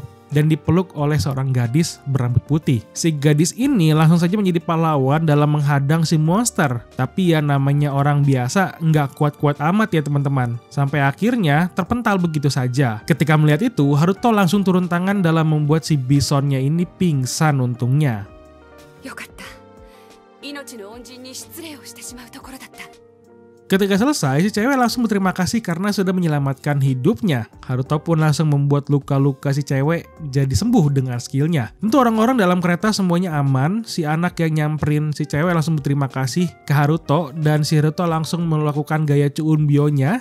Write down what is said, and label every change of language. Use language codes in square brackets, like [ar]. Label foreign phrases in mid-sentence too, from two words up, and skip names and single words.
[id] dan dipeluk oleh seorang gadis berambut putih. Si gadis ini langsung saja menjadi pahlawan dalam menghadang si monster. Tapi ya namanya orang biasa nggak kuat-kuat amat ya teman-teman. Sampai akhirnya terpental begitu saja. Ketika melihat itu, Haruto langsung turun tangan dalam membuat si bisonnya ini pingsan untungnya. [ja] よかった。命の恩人に失礼をしてしまうところだった。 [id] Ketika selesai, si cewek langsung berterima kasih karena sudah menyelamatkan hidupnya. Haruto pun langsung membuat luka-luka si cewek jadi sembuh dengan skillnya. Tentu orang-orang dalam kereta semuanya aman. Si anak yang nyamperin si cewek langsung berterima kasih ke Haruto dan si Haruto langsung melakukan gaya Chuunbyo-nya.